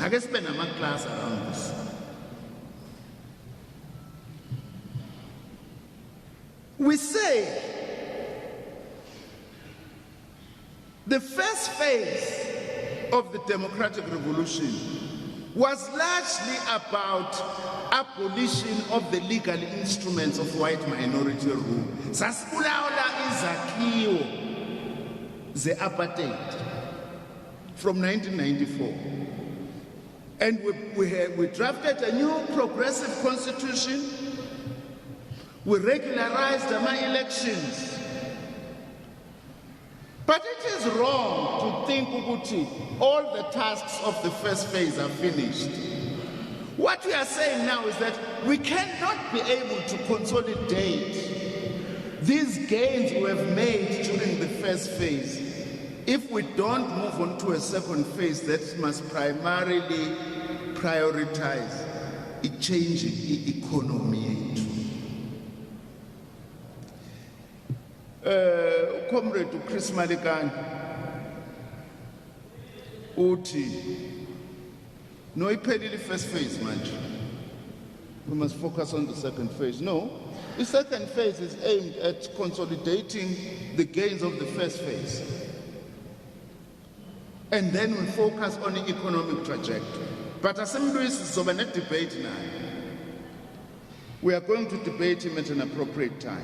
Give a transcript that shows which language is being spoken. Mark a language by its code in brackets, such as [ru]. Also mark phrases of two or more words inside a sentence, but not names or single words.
[en] I guess spend a class around this. We say the first phase of the democratic revolution was largely about abolition of the legal instruments of white minority rule. [nd] Sasibulaula izakhiwo ze-apartheid from 1994. [en] And we drafted a new progressive constitution. We regularized our elections. But it is wrong to think Uguti, all the tasks of the first phase are finished. What we are saying now is that we cannot be able to consolidate these gains we have made during the first phase if we don't move on to a second phase that must primarily prioritize a changing economy. Comrade Chris Malikan [nd] uthi no iphelile [en] first phase manje, we must focus on the second phase. No, the second phase is aimed at consolidating the gains of the first phase, and then we focus on the economic trajectory. But assembly is over a debate now. We are going to debate him at an appropriate time.